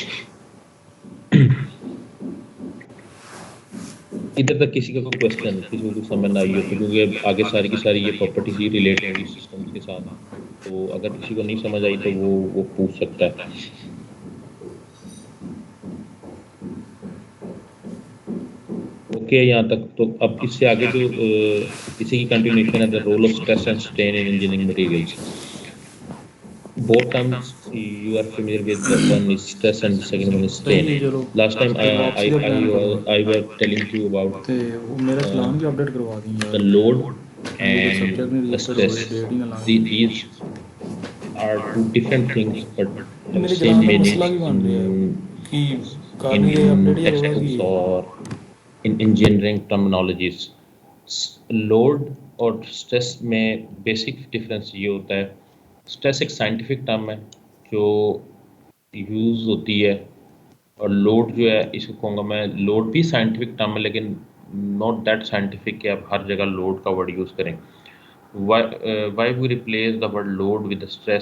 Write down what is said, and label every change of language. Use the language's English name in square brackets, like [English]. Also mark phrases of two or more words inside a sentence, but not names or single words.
[Hindi] इधर तक किसी का कोई क्वेश्चन, किसी को कुछ समझ ना आई हो तो, क्योंकि आगे सारी की सारी ये प्रॉपर्टीज ही रिलेट होंगी सिस्टम के साथ, तो अगर किसी को नहीं समझ आई तो वो पूछ सकता है। ओके, यहाँ तक तो अब इससे आगे जो इसी की कंटिन्यूएशन है, [English] The role of stress and strain in engineering materials. Both terms you are familiar with. The one is stress and the second one is strain. Last time I were telling you about [Punjabi] ਤੇ ਉਹ ਮੇਰਾ ਚਲਾਨ ਵੀ ਅਪਡੇਟ ਕਰਵਾ ਦੀ ਯਾਰ, [English] the load [Punjabi] ਮੇਰੇ ਸਬਜੈਕਟ [English] and [Punjabi] ਨਹੀਂ [English] the [Punjabi] ਰਜਿਸਟਰਡ [English] stress. [Punjabi] ਹੋਏ, ਡੇਟ ਹੀ ਨਾ ਲਾਵੇ। [English] These are two different things but have [Punjabi] ਮੇਰੇ [English] same [Punjabi] ਚਲਾਨ ਦਾ [English] meaning [Punjabi] ਮਸਲਾ ਵੀ ਬਣ ਰਿਹਾ ਕਿ ਕਰ [English] in [Punjabi] ਨਹੀਂ ਰਹੇ ਅਪਡੇਟ, ਯਾਰ ਉਹਦਾ ਕੀ [English] textbooks [Punjabi] ਹੈ? [English] or in engineering terminologies. [Hindi] Load और stress में basic difference ये होता है, stress एक [English] scientific term [Hindi] है जो यूज़ होती है, और लोड जो है इसको कहूँगा मैं, लोड भी [English] scientific term [Hindi] है लेकिन [English] not that scientific [Hindi] कि आप हर जगह लोड का [English] word use [Hindi] करें। [English] Why we replace the word load with stress?